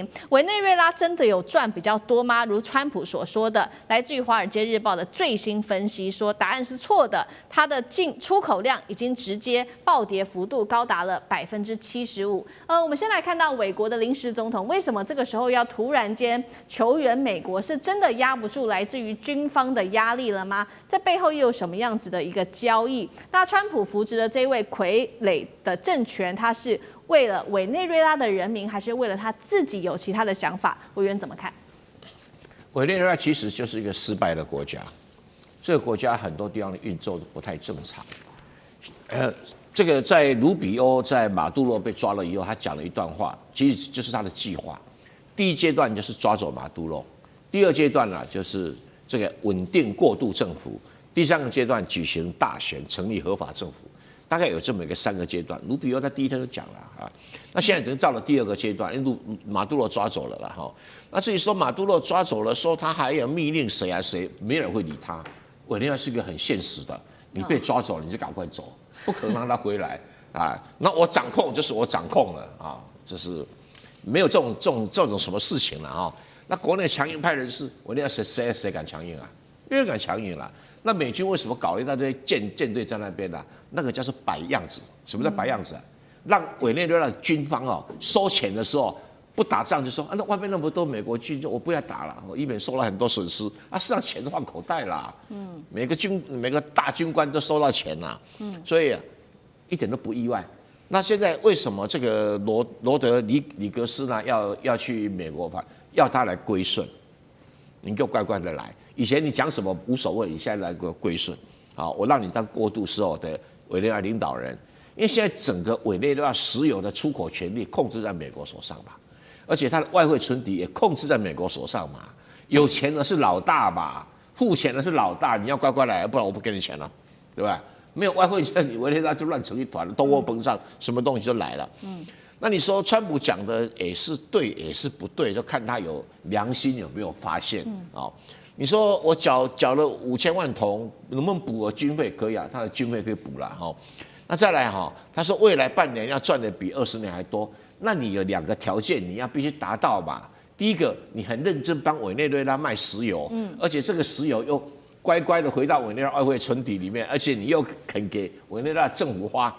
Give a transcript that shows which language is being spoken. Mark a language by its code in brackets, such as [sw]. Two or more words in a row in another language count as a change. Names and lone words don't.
[zh] 委內瑞拉真的有賺比較多嗎？如川普所說的，來自於《華爾街日報》的最新分析說，答案是錯的，它的出口量已經直接暴跌幅度高達了75%。我們先來看到美國的臨時總統為什麼這個時候要突然間求援美國，是真的壓不住來自於軍方的壓力了嗎？在背後又有什麼樣子的一個交易？那川普扶植的這位傀儡的政權，他是為了委內瑞拉的人民，還是為了他自己有其他的想法？委員怎麼看？委內瑞拉其實就是一個失敗的國家，這個國家很多地方的運作都不太正常。這個在盧比歐在馬杜羅被抓了以後，他講了一段話，其實就是他的計劃。第一階段就是抓走馬杜羅，第二階段呢就是這個穩定過渡政府，第3個階段舉行大選，成立合法政府，大概有這麼一個3個階段。盧比歐在第一天就講了啊，那現在等於到了第2個階段，因為馬杜羅抓走了啦哈。那至於說馬杜羅抓走了，說他還有密令誰啊誰，沒人會理他。委內瑞拉是一個很現實的，你被抓走了你就趕快走。不可能讓他回來啊！那我掌控就是我掌控了啊，這是沒有這種什麼事情了啊！那國內強硬派人士，我那誰敢強硬啊？沒人敢強硬了。那美軍為什麼搞了一大堆艦隊在那邊呢？那個叫做擺樣子。什麼叫擺樣子啊？讓委內瑞拉軍方哦收錢的時候不打仗就說啊，那外面那麼多美國軍，我不要打了，我以免受了很多損失啊。事實上錢都放口袋啦，每個大軍官都收到錢啦，所以一點都不意外。那現在為什麼這個羅德里格斯呢要去美國要他來歸順？你給我乖乖的來。以前你講什麼無所謂，你現在來給我歸順啊！我讓你當過渡時候的委內瑞拉領導人，因為現在整個委內瑞拉石油的出口權力控制在美國手上吧。而且他的外匯存底也控制在美國手上嘛，有錢的是老大嘛，付錢的是老大，你要乖乖來，不然我不給你錢了，對吧？沒有外匯，你委內瑞拉就亂成一團了，通貨膨脹，什麼東西就來了。那你說川普講的也是對，也是不對，就看他有良心有沒有發現啊？你說我繳了5000萬桶，能不能補個軍費？可以啊，他的軍費可以補了哈。那再來哈，他說未來半年要賺的比20年還多。那你有2個條件，你要必須達到吧？第一個，你很認真幫委內瑞拉賣石油，而且這個石油又乖乖的回到委內瑞拉外匯存底裡面，而且你又肯給委內瑞拉政府花。